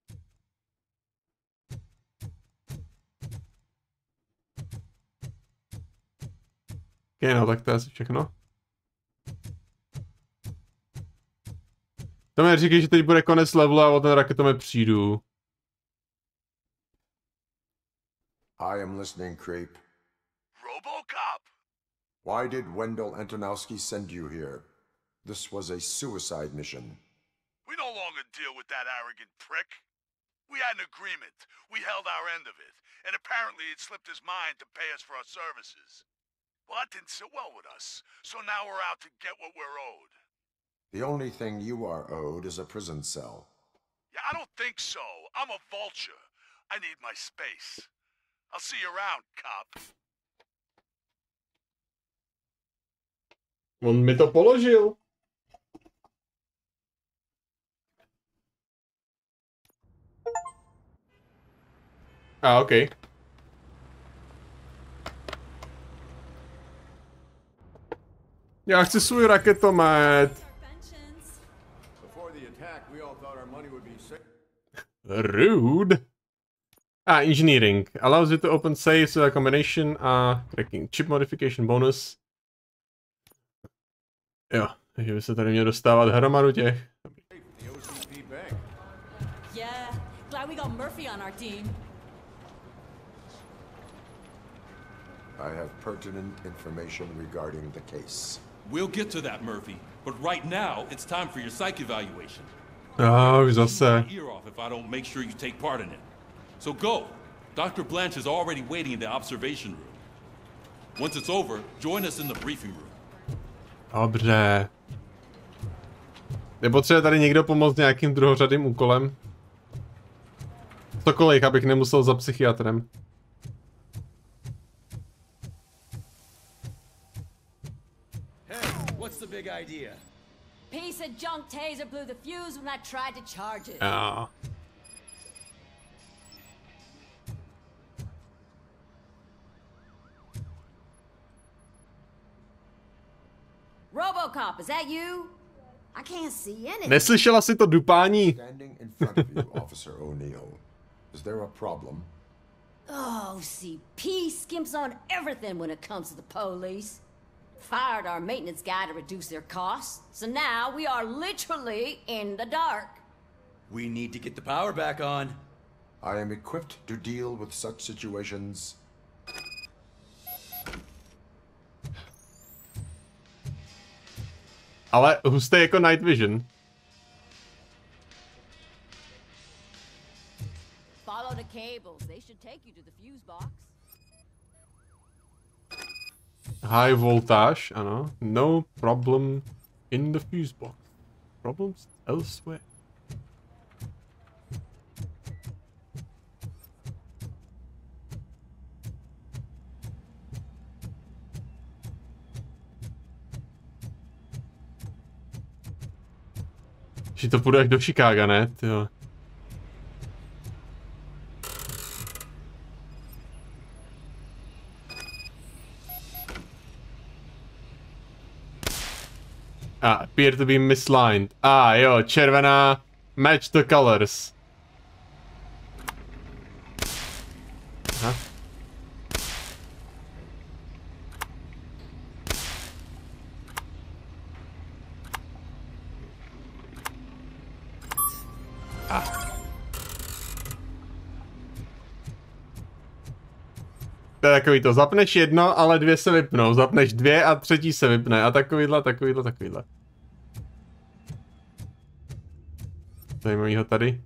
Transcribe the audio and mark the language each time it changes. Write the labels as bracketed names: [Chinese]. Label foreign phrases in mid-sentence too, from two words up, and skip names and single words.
[Czech] Ok, no, tak to je asi všechno. To mi říkají, že teď bude konec levelu a o ten raketome přijdu. [English] I am listening, creep. Robocop! Why did Wendell Antonowski send you here? This was a suicide mission. We no longer deal with that arrogant prick. We had an agreement. We held our end of it. And apparently it slipped his mind to pay us for our services. Well, that didn't sit well with us. So now we're out to get what we're owed. The only thing you are owed is a prison cell. Yeah, I don't think so. I'm a vulture. I need my space. I'll see you around, cop. [Czech] On mi to položil. OK. Já chci svůj raketomet. [English] Rude. Engineering. Allows you to open safes with a combination a cracking. Chip modification bonus. [Czech] Jo, takže by se tady měl dostávat hromadu těch. [English] Yeah, glad we got Murphy on our team. I have pertinent information regarding the case. We'll get to that, Murphy. But right now, it's time for your psych evaluation. [Czech] Už zase. [English] Ear off if I don't make sure you take part in it. So go. Dr. Blanche is already waiting in the observation room. Once it's over, join us in the briefing room. [Czech] Dobře. Nepotřebuje tady někdo pomoct nějakým druhořadým úkolem? Cokoliv, abych nemusel za psychiatrem. [English] What's the big idea? Piece of junk taser blew the fuse when I tried to charge it. Ah. Robocop, is that you? I can't see anything. [Czech] Neslyšela si to dupání? [English] Standing in front of you, Officer O'Neill. Is there a problem? OCP skimps on everything when it comes to the police. Fired our maintenance guy to reduce their costs, so now we are literally in the dark. We need to get the power back on. I am equipped to deal with such situations. [Czech] Ale hustý jako [English] night vision. Follow the cables. They should take you to the fuse box. High voltage, ano. No problem in the fuse box. Problems elsewhere. [Czech] Že to půjde až do Chicaga, ne? Tyjo. [English] Appear to be mislined. [Czech] Jo, červená. [English] Match the colors. Aha. [Czech] To je takový to, zapneš jedno, ale dvě se vypnou, zapneš dvě a třetí se vypne a takovýhle. Zajímavýho tady.